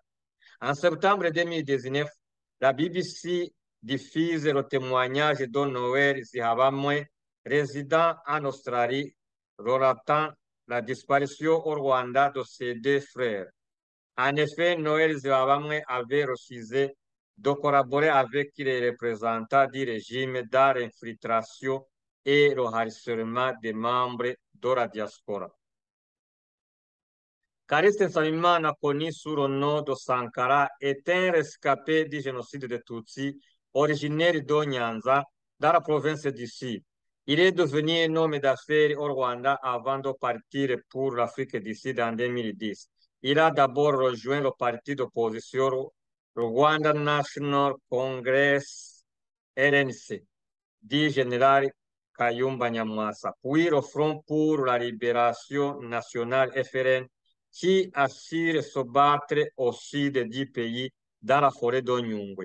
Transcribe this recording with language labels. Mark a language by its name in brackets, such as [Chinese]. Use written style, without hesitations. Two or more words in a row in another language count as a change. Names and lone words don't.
[French] En septembre 2019, la BBC diffuse le témoignage de Noël Zihabamwe, résident en Australie, relatant la disparition au Rwanda de ses deux frères. En effet, Noël Zihabamwe avait refusé de collaborer avec les représentants du régime dans l'infiltration et le harcèlement des membres de la diaspora. Kariste Nsabimana, connu sous le nom de Sankara, est un rescapé du génocide de Tutsi, originaire de Nyanza, dans la province du Sud. Il est devenu un homme d'affaires au Rwanda avant de partir pour l'Afrique du Sud en 2010. Il a d'abord rejoint le parti d'opposition Rwanda National Congress RNC du général Kayumba Nyamwasa, puis le Front pour la Libération Nationale FRN qui assure se battre au sud du pays dans la forêt de Nyungwe.